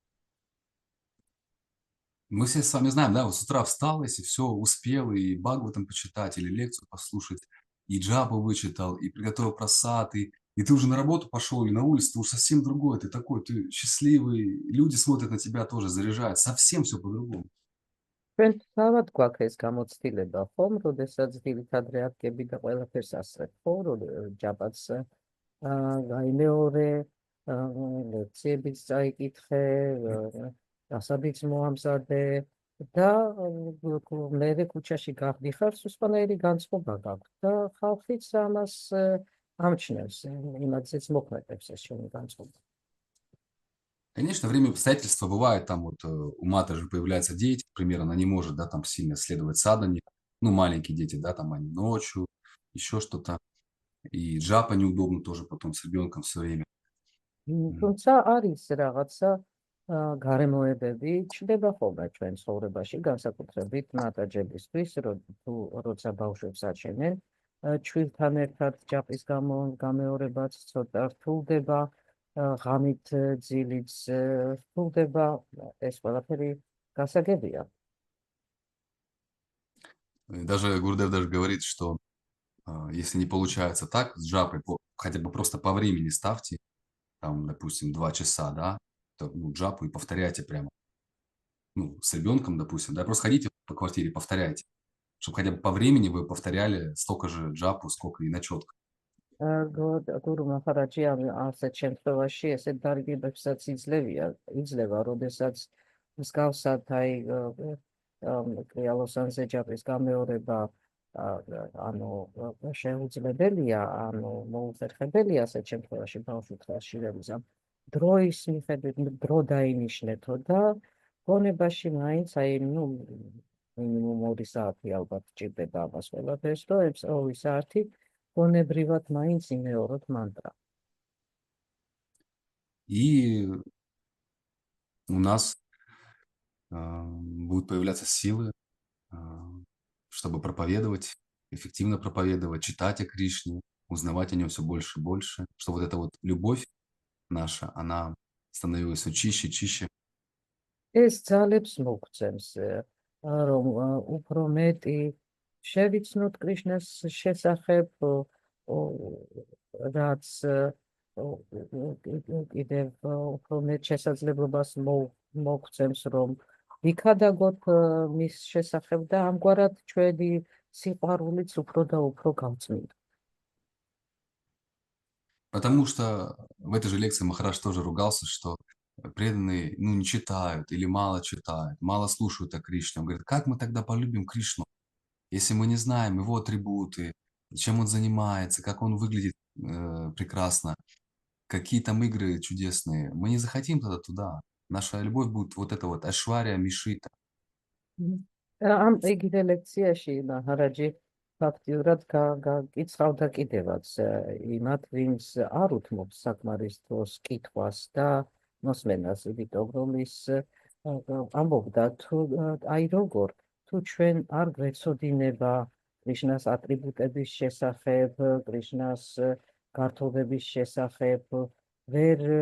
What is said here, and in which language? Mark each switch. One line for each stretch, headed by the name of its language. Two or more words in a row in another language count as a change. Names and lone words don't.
Russian: Мы все с вами знаем, да, вот с утра встал, если все, успел и Бхагаватам почитать, или лекцию послушать, и джапу вычитал, и приготовил прасад, и ты уже на работу пошел, или на улицу, ты уже совсем другой, ты такой, ты счастливый, люди смотрят на тебя тоже, заряжают, совсем все по-другому.
Georgian: ჩვენ თავად გვაქვს ეს გამოცდილება, ხომ, როდესაც დილით ადრე ადგები და ყველაფერს ასწრებ, ხო, ჯაპაც გაიმეორე, ლექციებიც წაიკითხე, დასაბიც მოამზადე, და მერე ქუჩაში გავდიხარ, სუსტანაირი განწყობა გაქვს და ხალხიც ამას ამჩნევს, იმათზეც მოქმედებს ეს შენი განწყობა.
Russian: Конечно, время и обстоятельства бывает, там вот у мата же появляются дети, к примеру, она не может, да, там сильно следовать за них, ну, маленькие дети, да, там они ночью, еще что-то, и джапа неудобно тоже потом с ребенком все время.
Georgian: თუმცა არის რაღაცა გარემოებები ჩნდება ხოლმე ჩვენ ცხოვრებაში, განსაკუთრებით მატაჯებისთვის, როცა ბავშვებს აჩენენ, ჩვილთან ერთად ჯაპის გამეორებაც ცოტა რთულდება, ღამით ძილიც რთულდება, ეს ყველაფერი გასაგებია.
Russian: Даже Гурдев даже говорит, что если не получается так, с джапой, хотя бы просто по времени ставьте, там, допустим, 2 часа, да, джапу и повторяйте прямо. Ну, с ребенком, допустим, да, просто ходите по квартире, повторяйте, чтобы хотя бы по времени вы повторяли столько же джапу, сколько и на четко.
Georgian: გურუ მახარაჯი ასეთ შემთხვევაში ესეთ დარიგებებსაც იძლევა, როდესაც მსგავსად აი კრიალოსანზე ჯაპის გამეორება შეუძლებელია, მოუხერხებელია ასეთ შემთხვევაში ბავშვთა შირებისამ. დროის მიხედვით დრო დაინიშნეთო და გონებაში მაინც აი მინიმუმ 2 საათი ალბათ ჭირდება ამას ყველაფერს, რომ 2 საათი გონებრივად მაინც იმეოროთ მანტრა.
Russian: И у нас будут появляться силы, чтобы проповедовать, эффективно проповедовать, читать о Кришне, узнавать о нем все больше и больше, чтобы вот эта вот любовь наша, она становилась все чище, чище.
Georgian: ეს ძალებს მოგცემს, რომ უფრო მეტი შევიცნოთ კრიშნას შესახებ, რაც კიდევ უფრო მეტ შესაძლებლობას მოგცემს, რომ ვიქადაგოთ მის შესახებ და ამგვარად ჩვენი სიყვარულიც უფრო და უფრო გავწმინდა.
Russian: Потому что в этой же лекции Махарадж тоже ругался, что преданные, не читают или мало читают, мало слушают о Кришне. Он говорит, как мы тогда полюбим Кришну, если мы не знаем его атрибуты, чем он занимается, как он выглядит прекрасно, какие там игры чудесные. Мы не захотим тогда туда. Наша любовь будет вот это вот
Bangla: ঐশ্বর্য মিশ্রিত.
Georgian: ამ იგივე ლექციაში მახარაჯი ფაქტიურად გაკითხავდა კიდევაც იმათ, ვინც არ უთმობს საკმარისტოს კითხვას და მოსმენას, იმიტომ რომ ის ამბობდა თუ აი როგორ თუ ჩვენ არ გვეცოდინება კრიშნას ატრიბუტების შესახებ, კრიშნას გართობების შესახებ, ვერ